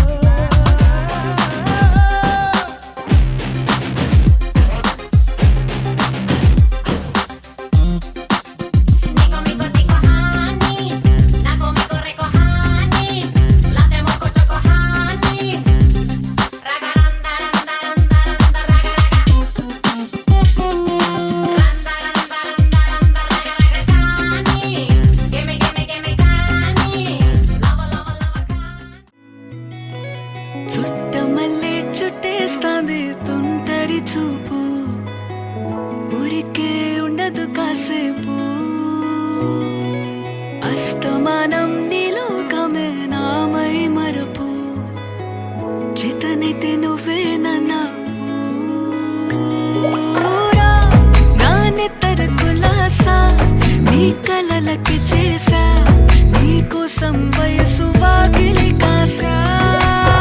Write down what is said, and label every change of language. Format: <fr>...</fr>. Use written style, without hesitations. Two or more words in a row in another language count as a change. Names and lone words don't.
<en>Nico mico tico honey, nago mico rico honey, latte moco choco honey, ragaranda randa randa randa raga raga, randa randa randa randa raga raga honey, gimme gimme gimme honey, lava lava lava honey.</en> <te>చుట్టమల్లే చుట్టేస్తాంది తుంటరి చూపు ఊరికే ఉండదు కాసేపు అస్తమానం నీలోకమే నామై మరపు చేతనైతే నువ్వే నూరా నానెత్తర కులాసా నీ కలలకి చేసా నీ కోసం వయసు వాకిలి కాసా</te>